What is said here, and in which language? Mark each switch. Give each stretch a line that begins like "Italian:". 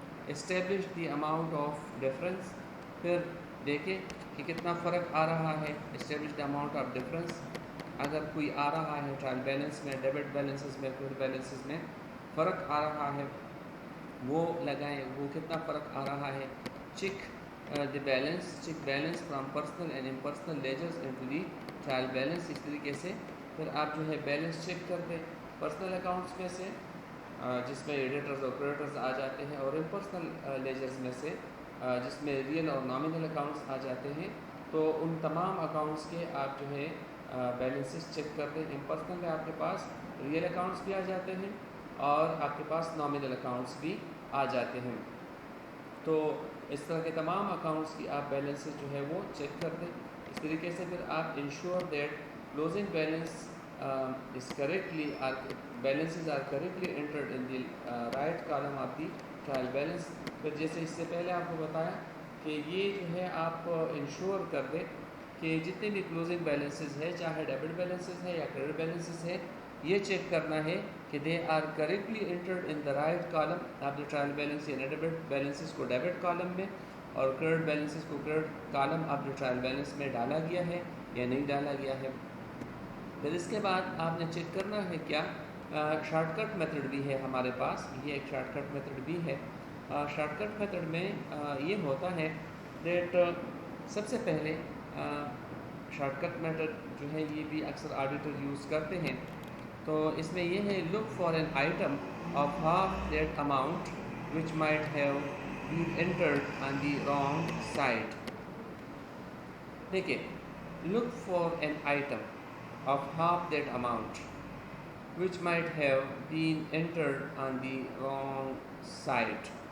English: Establish the amount of difference.
Urdu: پھر دیکھیں کہ کتنا فرق آ رہا ہے.
English: Establish the amount of difference.
Urdu: اگر کوئی آ رہا ہے ٹرائل بیلنس میں ڈیبٹ بیلنسز میں کریڈٹ بیلنسز میں فرق آ رہا ہے وہ لگائیں وہ کتنا فرق آ رہا ہے.
English: check check balance from personal and impersonal ledgers into the trial balance.
Urdu: اس طریقے سے پھر آپ جو ہے بیلنس چیک کر دیں پرسنل اکاؤنٹس میں سے جس میں ایڈیٹرز اور کریڈیٹرز آ جاتے ہیں، اور امپرسنل لیجرز میں سے جس میں ریئل اور نامنل اکاؤنٹس آ جاتے ہیں. تو ان تمام اکاؤنٹس کے آپ جو ہے بیلنسز چیک کر دیں. امپرسنل میں آپ کے پاس ریئل اکاؤنٹس بھی آ جاتے ہیں اور آپ کے پاس نامنل اکاؤنٹس بھی آ جاتے ہیں. تو اس طرح کے تمام اکاؤنٹس کی آپ بیلنسز جو ہے وہ چیک کر دیں. اس طریقے سے پھر آپ
English: Ensure that closing balance is correctly balances are correctly entered in the right column of the trial balance.
Urdu: پھر جیسے اس سے پہلے آپ کو بتایا کہ یہ جو ہے آپ انشور کر دیں کہ جتنے بھی کلوزنگ بیلنسز ہے، چاہے ڈیبٹ بیلنسز ہے یا کریڈٹ بیلنسز ہے، یہ چیک کرنا ہے کہ
English: They are correctly entered in the right column.
Urdu: آپ نے ٹرائل بیلنس یا ڈیبٹ بیلنسز کو ڈیبٹ کالم میں اور کریڈٹ بیلنسز کو کریڈٹ کالم آپ نے ٹرائل بیلنس میں ڈالا گیا ہے یا نہیں ڈالا گیا ہے. پھر اس کے بعد آپ نے چیک کرنا ہے کیا شارٹ کٹ میتھڈ بھی ہے ہمارے پاس. یہ ایک شارٹ کٹ میتھڈ بھی ہے. شارٹ کٹ میتھڈ میں یہ ہوتا ہے دیٹ سب سے پہلے شارٹ کٹ میتھڈ جو ہے یہ بھی اکثر آڈیٹر یوز کرتے ہیں. تو اس میں یہ ہے
English: Look for an item of half that amount which might have been entered on the wrong side.
Urdu: دیکھیے
English: Look for an item of half that amount which might have been entered on the wrong side.